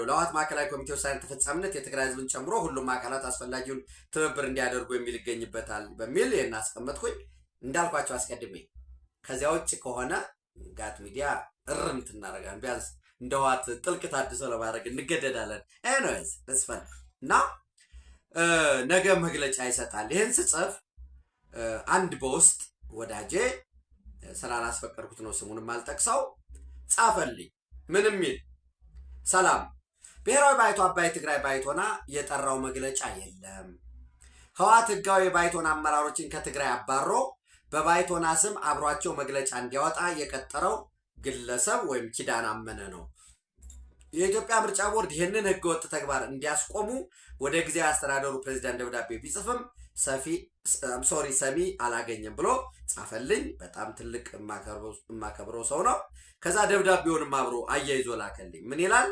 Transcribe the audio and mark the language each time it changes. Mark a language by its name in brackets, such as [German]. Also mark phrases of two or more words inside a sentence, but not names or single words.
[Amharic] ለህወሓት ማዕከላዊ ኮሚቴ ውሳኔ ተፈጻሚነት የትግራይ ህዝብን ጨምሮ ሁሉም አካላት አስፈላጊውን ትብብር እንዲያደርጉ የሚል ይገኝበታል በሚል ይሄን አስቀመጥኩኝ። እንዳልኳቸው አስቀድሜ ከዚያ ውጭ ከሆነ ጋት ሚዲያ እርምት እናደርጋለን። ቢያንስ እንደ ህወሓት ጥልቅ ታድሶ ለማድረግ እንገደዳለን። ኤኒዌይስ ተስፋን እና ነገ መግለጫ ይሰጣል። ይሄን ስጽፍ አንድ በውስጥ ወዳጄ ስላላስፈቀድኩት ነው ስሙንም አልጠቅሰው ጻፈልኝ። ምንም ሚል ሰላም ብሔራዊ ባይቶ አባይ ትግራይ ባይቶና የጠራው መግለጫ የለም። ህወሓት ህጋዊ ባይቶና አመራሮችን ከትግራይ አባሮ በባይቶና ስም አብሯቸው መግለጫ እንዲያወጣ የቀጠረው ግለሰብ ወይም ኪዳን አመነ ነው። የኢትዮጵያ ምርጫ ቦርድ ይህንን ህገወጥ ተግባር እንዲያስቆሙ ወደ ጊዜያዊ አስተዳደሩ ፕሬዝዳንት ደብዳቤ ቢጽፍም ሰሚ አላገኘም ብሎ ጻፈልኝ። በጣም ትልቅ የማከብረው ሰው ነው። ከዛ ደብዳቤውንም አብሮ አያይዞ ላከልኝ። ምን ይላል?